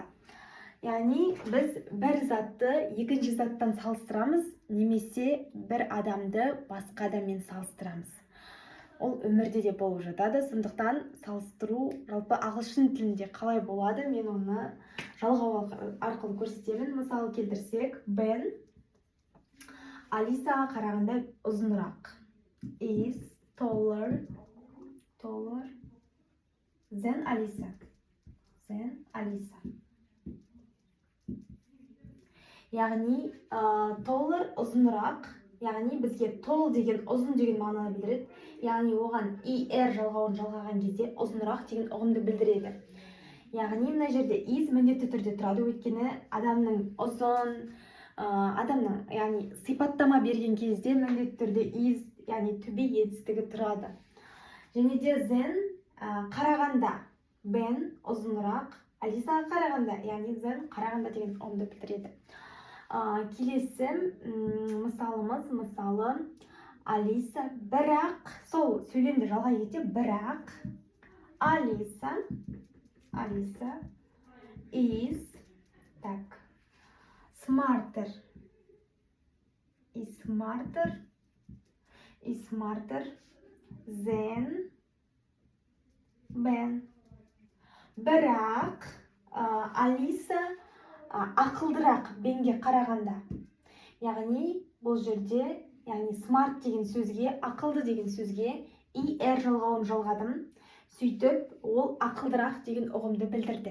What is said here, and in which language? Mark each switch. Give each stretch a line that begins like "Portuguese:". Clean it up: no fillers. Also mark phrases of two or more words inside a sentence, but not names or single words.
Kazakh: Яғни біз бір затты екінші заттан салыстырамыз, немесе бір адамды басқа адаммен салыстырамыз. Ол өмірде де болып жатады, сондықтан салыстыру жалпы ағылшын тілінде қалай болады, мен оны жалғау арқылы көрсетемін. Мысалы келтірсек, Бен Алисаға қарағанда ұзынырақ.
English: Is taller than Alisa.
Kazakh: Яғни taller ұзынырақ. Яғни бізге tall деген ұзын деген мағынаны білдіреді. Яғни оған er жалғауын жалғаған кезде ұзынырақ деген ұғымды білдіреді. Яғни мына жерде is міндетті түрде тұрады, өйткені адамның ұзын, адамның, яғни сипаттама берген кезде міндетті түрде is, яғни
English: to be
Kazakh: етістігі тұрады. Және де than қарағанда, Ben ұзынырақ, Алисаға қарағанда, яғни than қарағанда деген ұғымды білдіреді. Келесі мысалымыз, мысалы Алиса, бірақ, сол сөйлемді жалғай кетсе, бірақ Алиса
English: is smarter than Ben.
Kazakh: Бірақ Алиса ақылдырақ Бенге қарағанда. Яғни бұл жерде, яғни smart деген сөзге, ақылды деген сөзге er жалғауын жалғадым. Сөйтіп, ол ақылдырақ деген ұғымды білдірді.